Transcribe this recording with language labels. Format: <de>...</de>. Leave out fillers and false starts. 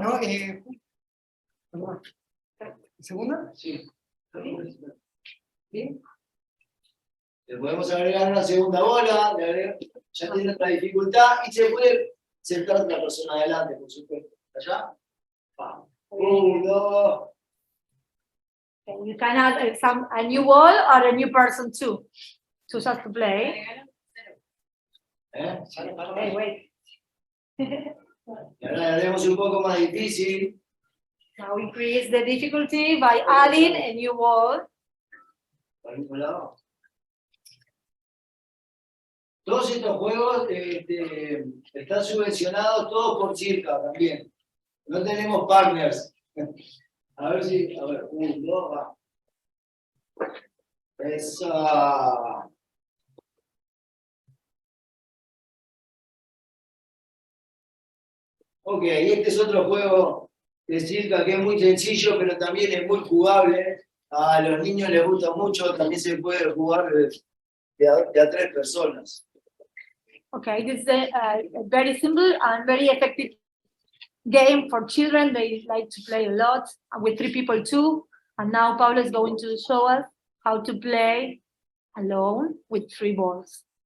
<es>¿No? Perdón. ¿Segunda? Sí. Bien. Le podemos agregar una segunda bola, ya tiene otra dificultad y se puede sentar otra persona adelante, por supuesto. ¿Allá? Vamos. 1, 2.</es> <en>Okay, you can add a new wall or a new person too. Choose us to play. Okay, wait.</en> <es>Y ahora le haremos un poco más difícil.</es> <en>Now increase the difficulty by adding a new wall.</en> <es>Por el mismo lado. Todos estos juegos están subvencionados todos por CircA también. No tenemos partners. A ver, 1, 2, va. Esa. Ok, este es otro juego de CircA que es muy sencillo, pero también es muy jugable. A los niños les gusta mucho, también se puede jugar de a 3 personas.</es> <en>Okay, this is a very simple and very effective game for children. They like to play a lot with 3 people too. And now Pablo is going to show us how to play alone with 3 balls.</en>